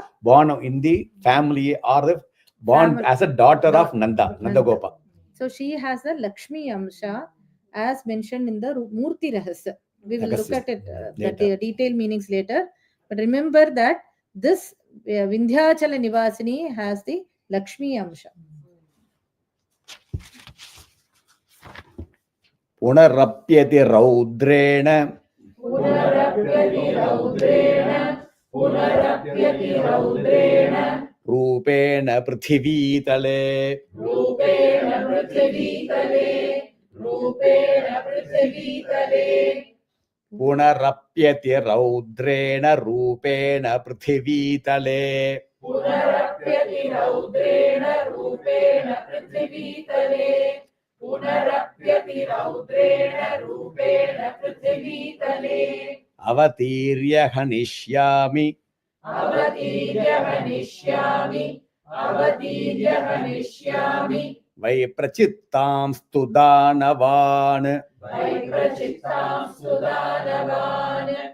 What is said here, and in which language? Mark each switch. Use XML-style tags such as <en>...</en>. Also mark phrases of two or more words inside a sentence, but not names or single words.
<en>born in the family, or the born Family. as a daughter of Nanda, Nanda Gopa. So she has a</en> <sa>लक्ष्मी अंश</sa> <en>as mentioned in the Murti Rahasya. We will look at it, the detailed meanings later. But remember that this Vindhyachala Nivasini has the</en> <sa>लक्ष्मी अंश. पुनरप्यति रौद्रेण. पुनरप्यति रौद्रेण. पुनरप्यति रौद्रेण. रूपेण पृथिवीतले. रूपेण पृथिवीतले। रूपेण पृथिवीतले. पुनरप्यति रौद्रेण रूपेण पृथिवीतले. पुनरप्यति रौद्रेण रूपेण पृथिवीतले. पुनरप्यति रौद्रेण रूपेण पृथिवीतले. अवतीर्य हनिष्यामि. अवतीर्य हनिष्यामि. अवतीर्य हनिष्यामि. वैप्रचित्तम् स्तुदानवान्. वैप्रचित्तम् सुदानवान्.</sa>